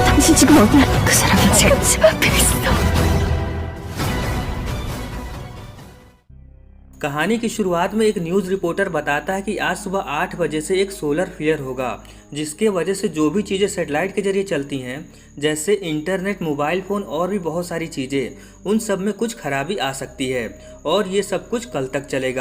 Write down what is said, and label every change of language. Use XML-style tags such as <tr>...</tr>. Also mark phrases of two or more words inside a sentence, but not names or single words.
<ko>지금 어디야? 그 사람은 지금 집 앞에 있어.</ko> <hi>कहानी की शुरुआत में एक न्यूज़ रिपोर्टर बताता है कि आज सुबह 8 बजे से एक सोलर फ्लेयर होगा, जिसके वजह से जो भी चीज़ें सैटेलाइट के जरिए चलती हैं, जैसे इंटरनेट, मोबाइल फ़ोन और भी बहुत सारी चीज़ें, उन सब में कुछ खराबी आ सकती है और ये सब कुछ कल तक चलेगा।</hi>